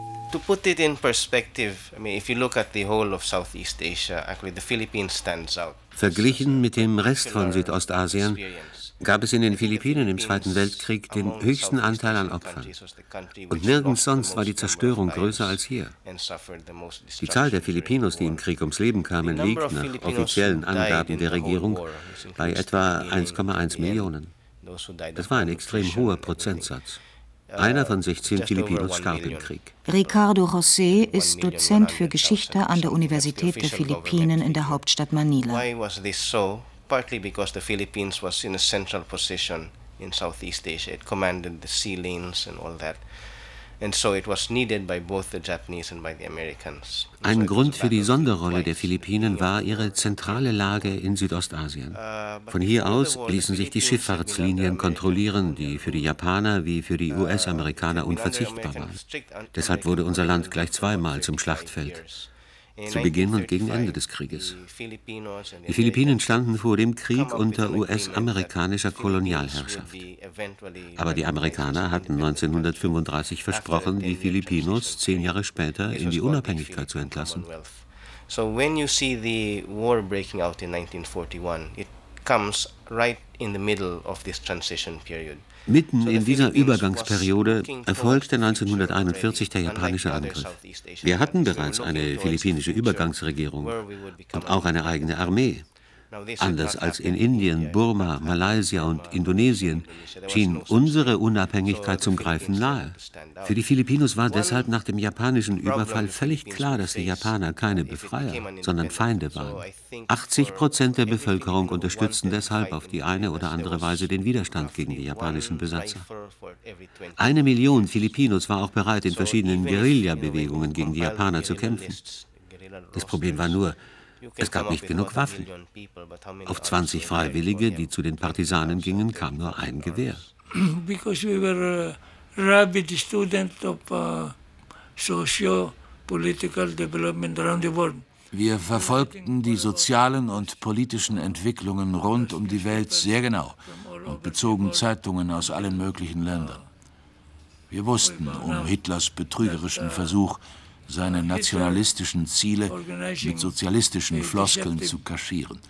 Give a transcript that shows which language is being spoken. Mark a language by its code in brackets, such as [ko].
[en] To put it in perspective, I mean, if you look at the whole of Southeast Asia, actually the Philippines stands out. [de] Verglichen mit dem Rest von Südostasien gab es in den Philippinen im Zweiten Weltkrieg den höchsten Anteil an Opfern. Und nirgends sonst war die Zerstörung größer als hier. Die Zahl der Filipinos, die im Krieg ums Leben kamen, liegt nach offiziellen Angaben der Regierung bei etwa 1,1 Millionen. Das war ein extrem hoher Prozentsatz. Einer von 16 Filipinos starb im Krieg. Ricardo José ist Dozent für Geschichte an der Universität der Philippinen in der Hauptstadt Manila. [en] Why was this so? Partly because the Philippines was in a central position in Southeast Asia. It commanded the sea lanes and all that. And so it was needed by both the Japanese and by the Americans. [de] Ein Grund für die Sonderrolle der Philippinen war ihre zentrale Lage in Südostasien. Von hier aus ließen sich die Schifffahrtslinien kontrollieren, die für die Japaner wie für die US-Amerikaner unverzichtbar waren. Deshalb wurde unser Land gleich zweimal zum Schlachtfeld. Zu Beginn und gegen Ende des Krieges. Die Philippinen standen vor dem Krieg unter US-amerikanischer Kolonialherrschaft. Aber die Amerikaner hatten 1935 versprochen, die Filipinos 10 Jahre später in die Unabhängigkeit zu entlassen. [en] So when you see the war breaking out in 1941, it comes right in the middle of this transition period. [de] Mitten in dieser Übergangsperiode erfolgte 1941 der japanische Angriff. Wir hatten bereits eine philippinische Übergangsregierung und auch eine eigene Armee. Anders als in Indien, Burma, Malaysia und Indonesien schien unsere Unabhängigkeit zum Greifen nahe. Für die Filipinos war deshalb nach dem japanischen Überfall völlig klar, dass die Japaner keine Befreier, sondern Feinde waren. 80% der Bevölkerung unterstützten deshalb auf die eine oder andere Weise den Widerstand gegen die japanischen Besatzer. 1 Million Filipinos war auch bereit, in verschiedenen Guerilla-Bewegungen gegen die Japaner zu kämpfen. Das Problem war nur, es gab nicht genug Waffen. Auf 20 Freiwillige, die zu den Partisanen gingen, kam nur ein Gewehr. [en] Because we were rabid student of socio-political development around the world. [de] Wir verfolgten die sozialen und politischen Entwicklungen rund um die Welt sehr genau und bezogen Zeitungen aus allen möglichen Ländern. Wir wussten um Hitlers betrügerischen Versuch, seine nationalistischen Ziele mit sozialistischen Floskeln zu kaschieren.